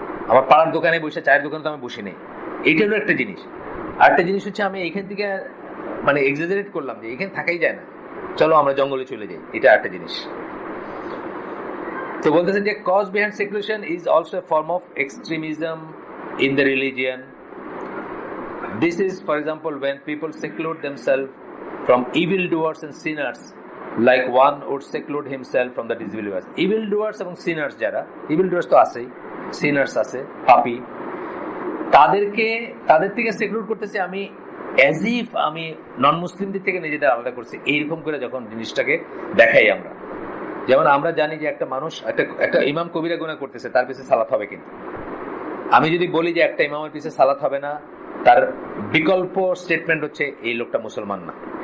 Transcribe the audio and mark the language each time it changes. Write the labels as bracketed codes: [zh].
[bn] আমার পাড়ার দোকানে বসে, চায়ের দোকানে তো আমি বসি নেই, এইটা হলো একটা জিনিস। আর একটা জিনিস হচ্ছে আমি এইখান থেকে মানে এক্সাজারেট করলাম যে এখানে থাকাই যায় না, চলো আমরা জঙ্গলে চলে যাই, এটা একটা জিনিস। তো বলতেছেন যে [en] Cause behind seclusion is also a form of extremism in the religion. This is, for example, when people seclude themselves from evildoers and sinners, like one would seclude himself from the disbelievers. [bn] Evildoers এবং sinners, যারা evildoers তো আছেই, sinners আছে, পাপী, তাদের থেকে সেক্লুড করতেছে আমি, [en] as if [bn] আমি নন মুসলিমদের থেকে নিজেদের আলাদা করছি, এইরকম করে যখন জিনিসটাকে দেখাই আমরা। যেমন আমরা জানি যে একটা মানুষ, একটা ইমাম কবিরা গুনাহ করতেছে, তার পিছে সালাত হবে, কিন্তু আমি যদি বলি যে একটা ইমামের পিছে সালাত হবে না, তার বিকল্প স্টেটমেন্ট হচ্ছে এই লোকটা মুসলমান না।